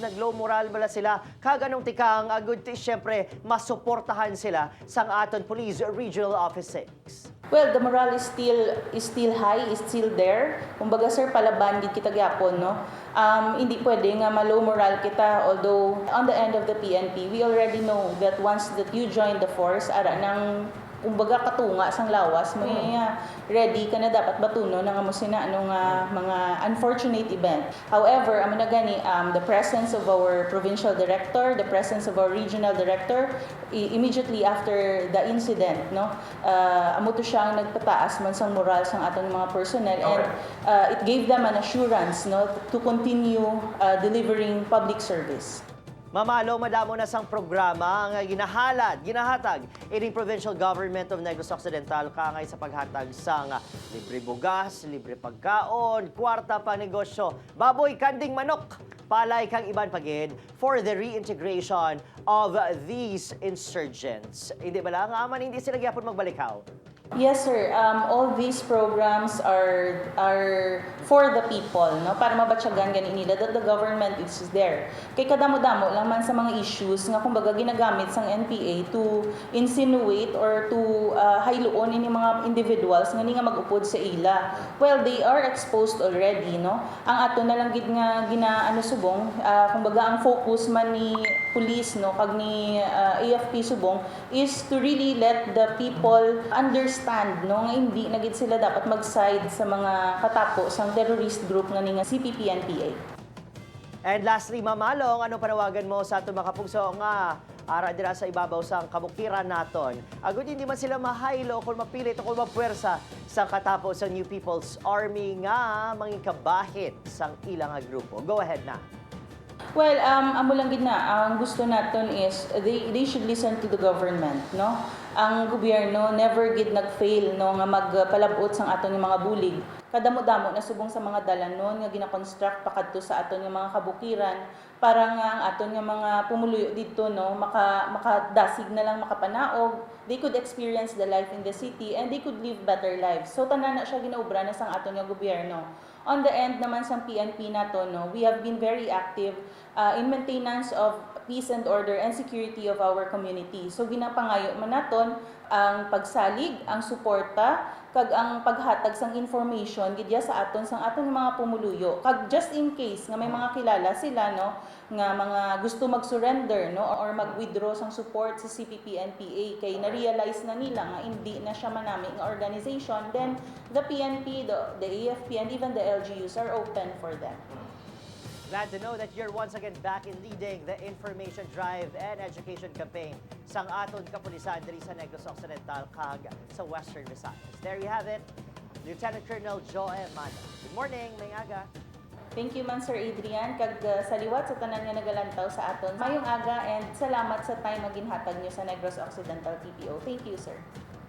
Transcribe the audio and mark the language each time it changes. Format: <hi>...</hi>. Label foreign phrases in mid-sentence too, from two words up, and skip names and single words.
<hil>Naglow moral bala sila? Kaganong tikang good to syempre masuportahan sila sang aton Police Regional Office 6.</hil> <en>Well, the morale is still high, is still there.</en> <hil>Kumbaga, sir, palaban gid kita gyapon, no? Hindi pwede nga ma-low morale kita,</hil> <en>although on the end of the PNP, we already know that once that you join the force,</en> <hil>ara nang kumbaga katunga sang lawas, may ready ka na dapat batuno ng amo sina mga</hil> <en>unfortunate event.</en> <hil>However, amo na gani</hil> <en>the presence of our provincial director, the presence of our regional director immediately after the incident,</en> <hil>no, amo to siyang nagpataas man sang moral sang aton mga personnel,</hil> <en>and it gave them an assurance, no, to continue delivering public service.</en> <hil>Mamalo, madamo na sang programa nga ginahatag ining Provincial Government of Negros Occidental kangay sa paghatag sang libre bugas, libre pagkaon, kwarta pa negosyo, baboy, kanding manok, palay kang iban pagid</hil> <en>for the reintegration of these insurgents.</en> <hil>Hindi ba lang, aman hindi sila gyapon magbalikaw?</hil> <en>Yes, sir. All these programs are for the people, no?</en> <hil>Para mabatsyagan gani nila</hil> <en>that the government is there.</en> <hil>Kay kadamo-damo lang man sa mga issues nga kumbaga ginagamit sang NPA</hil> <en>to insinuate or to</en> <hil>hayluon ini mga individuals nga ni nga mag-upod sa ila.</hil> <en>Well, they are exposed already, no?</en> <hil>Ang ato na lang gid nga subong, kumbaga ang focus man ni police no kag ni AFP Subong</hil> <en>is to really let the people understand</en> <hil>no nga hindi na gid sila dapat mag-side sa mga katapo sang</hil> <en>terrorist group</en> <hil>nga ni nga CPP-NPA.</hil> <en>And lastly,</en> <hil>Mamalong, ano panawagan mo sa ato mga kapugso nga ara dira sa ibabaw sang kabukiran naton? Agud hindi man sila mahaylo kung mapilit o kung mapuwersa sa katapo sa New People's Army nga mangikabahit sang ilang nga grupo.</hil> <en>Go ahead na. Well,</en> <hil>amo lang gid na ang gusto naton</hil> <en>is they should listen to the government,</en> <hil>no? Ang gobyerno never gid nag-fail no nga magpalabot sang aton yung mga bulig. Kadamo-damo na subong sa mga dalanon nga gina-construct pakadto sa aton yung mga kabukiran para nga ang aton nga mga pumuluyo dito no makadasig na lang makapanaog.</hil> <en>They could experience the life in the city and they could live better lives.</en> <hil>So tanan na siya ginaobra na sang aton nga gobyerno.</hil> <en>On the end</en> <hil>naman sang PNP nato no,</hil> <en>we have been very active in maintenance of peace and order and security of our community.</en> <hil>So ginapangayo man naton ang pagsalig, ang suporta kag ang paghatag sang information gidya sa aton sang aton mga pumuluyo. Kag</hil> <en>just in case</en> <hil>nga may mga kilala sila no nga mga gusto mag-surrender no or mag-withdraw sang support sa CPP-NPA kay na-realize na nila nga hindi na siya manami nga organization,</hil> <en>then the PNP, the AFP and even the LGUs are open for them. Glad to know that you're once again back in leading the information drive and education campaign</en> <hil>sang aton kapulisan diri sa Negros Occidental kag sa Western Visayas.</hil> <en>There you have it, Lieutenant Colonel Joe Mano. Good morning,</en> <hil>may aga.</hil> <en>Thank you</en> <hil>man Sir Adrian kag saliwat sa tanan nga nagalantaw sa aton. Mayong aga and salamat sa time nga ginhatag niyo sa Negros Occidental TPO.</hil> <en>Thank you sir.</en>